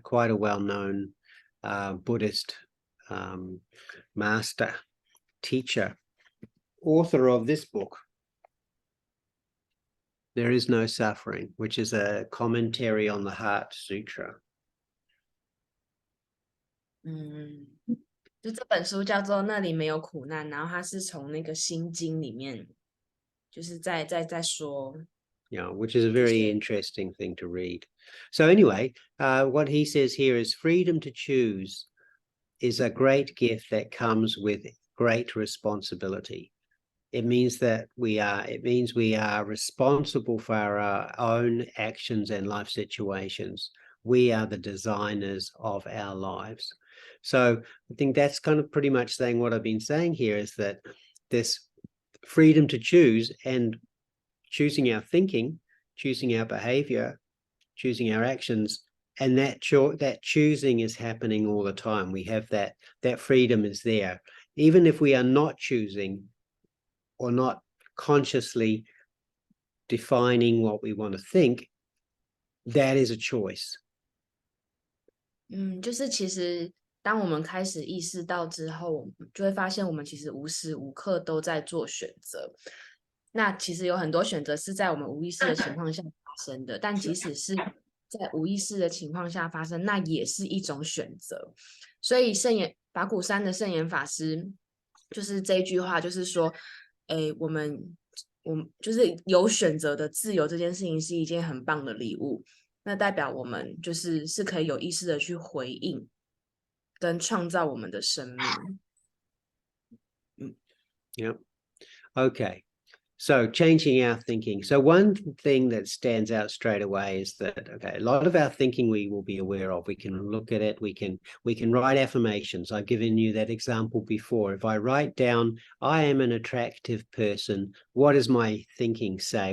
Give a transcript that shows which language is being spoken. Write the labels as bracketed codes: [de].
[en] Quite a well-known Buddhist master, teacher, author of this book, There is No Suffering, which is a commentary on the Heart Sutra. [zh] 就这本书叫做那里没有苦难，然后它是从那个心经里面就是在说 [en] Yeah, which is a very interesting thing to read. So anyway, what he says here is freedom to choose is a great gift that comes with great responsibility. It means we are responsible for our own actions and life situations. We are the designers of our lives. So I think that's kind of pretty much saying what I've been saying here is that this freedom to choose and choosing our thinking, choosing our behavior, choosing our actions, and that choosing is happening all the time. We have that freedom is there. Even if we are not choosing or not consciously defining what we want to think, that is a choice. [zh] 就是其实当我们开始意识到之后，就会发现我们其实无时无刻都在做选择。那其实有很多选择是在我们无意识的情况下发生的，但即使是在无意识的情况下发生，那也是一种选择。所以法鼓山的圣严法师就是这一句话，就是说，我们就是有选择的自由这件事情是一件很棒的礼物。那代表我们是可以有意识的去回应跟创造我们的生命。 [en] Yeah. Okay. So changing our thinking. So one thing that stands out straight away is that, okay, a lot of our thinking we will be aware of. We can look at it. We can write affirmations. I've given you that example before. If I write down, I am an attractive person, what does my thinking say?